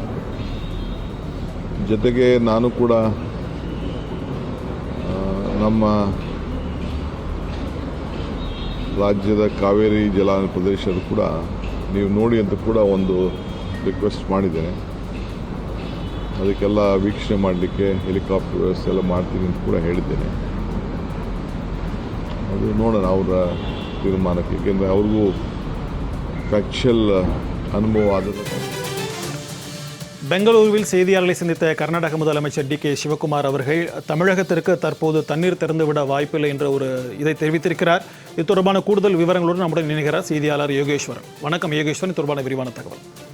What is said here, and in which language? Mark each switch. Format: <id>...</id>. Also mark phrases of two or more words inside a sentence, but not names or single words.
<kn>ಜೊತೆಗೆ ನಾನು ಕೂಡ ನಮ್ಮ ರಾಜ್ಯದ ಕಾವೇರಿ ಜಲಾನಯನ ಪ್ರದೇಶದ ಕೂಡ ನೀವು ನೋಡಿ ಅಂತ ಕೂಡ ಒಂದು ರಿಕ್ವೆಸ್ಟ್ ಮಾಡಿದ್ದೇನೆ. ಅದಕ್ಕೆಲ್ಲ ವೀಕ್ಷಣೆ ಮಾಡಲಿಕ್ಕೆ ಹೆಲಿಕಾಪ್ಟರ್ ವ್ಯವಸ್ಥೆ ಎಲ್ಲ ಮಾಡ್ತೀನಿ ಅಂತ ಕೂಡ ಹೇಳಿದ್ದೇನೆ. ಅದು ನೋಡೋಣ ಅವರ ತೀರ್ಮಾನಕ್ಕೆ, ಏಕೆಂದರೆ ಅವ್ರಿಗೂ ಫ್ಯಾಕ್ಚುಯಲ್</kn> <ta>அனுபவம் ஆகுது. பெங்களூருவில் செய்தியாளர்களை சந்தித்த கர்நாடக முதலமைச்சர் டி.கே. சிவகுமார் அவர்கள் தமிழகத்திற்கு தற்போது தண்ணீர் திறந்துவிட வாய்ப்பில்லை என்ற ஒரு இதை தெரிவித்திருக்கிறார். இது தொடர்பான கூடுதல் விவரங்களோடு நம்முடன் இணைகிறார் செய்தியாளர் யோகேஸ்வரன். வணக்கம் யோகேஸ்வரன், தொடர்பான விரிவான தகவல்.</ta>